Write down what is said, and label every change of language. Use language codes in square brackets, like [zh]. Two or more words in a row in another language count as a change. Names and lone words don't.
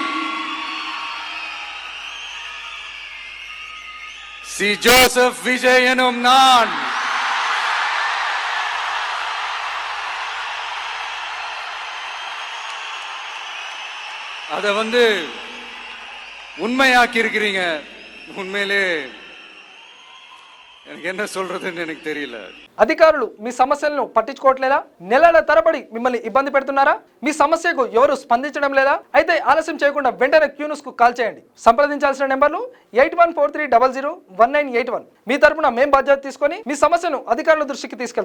[ta] சி ஜோசப் விஜய் எனும் நான் அத உண்மையாக்கி இருக்கிறீங்க. உண்மையிலே எனக்கு என்ன சொல்றதுன்னு எனக்கு தெரியல. [te] అధికారులు మీ సమస్యలను పట్టించుకోవట్లేదా? నెలల తరబడి మిమ్మల్ని ఇబ్బంది పెడుతున్నారా? మీ సమస్యకు ఎవరు స్పందించడం లేదా? అయితే ఆలస్యం చేయకుండా వెంటనే క్యూన్యూస్ కు కాల్ చేయండి. సంప్రదించాల్సిన నెంబర్లు 8143001981. మీ తరపున మేం బాధ్యత తీసుకొని మీ సమస్యను అధికారుల దృష్టికి తీసుకెళ్తాం.